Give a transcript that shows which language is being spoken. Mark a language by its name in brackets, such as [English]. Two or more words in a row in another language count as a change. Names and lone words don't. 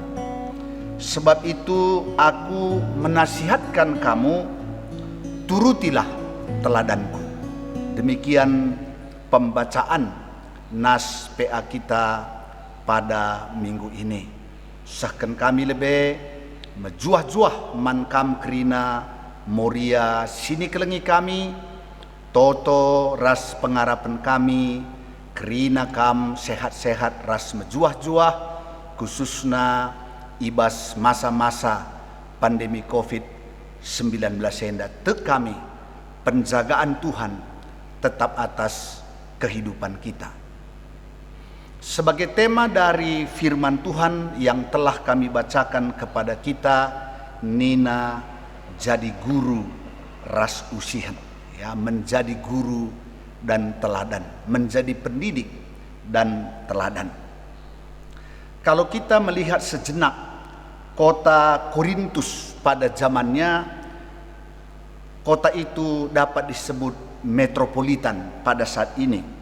[Indonesian] Sebab itu aku menasihatkan kamu, turutilah teladanku. Demikian pembacaan nas PA kita pada minggu ini. [Batak Karo] Sahkan kami lebih mejuah-juah man kam krina Moria sini kelengi kami toto ras pengarapan kami krina kam sehat-sehat ras mejuah-juah khususna ibas masa-masa pandemi COVID-19 enda tek kami [Indonesian] penjagaan Tuhan tetap atas kehidupan kita. Sebagai tema dari firman Tuhan yang telah kami bacakan kepada kita, [Batak Karo] Nina jadi guru ras usihan, [Indonesian] ya, menjadi guru dan teladan, menjadi pendidik dan teladan. Kalau kita melihat sejenak kota Korintus pada zamannya, kota itu dapat disebut metropolitan pada saat ini.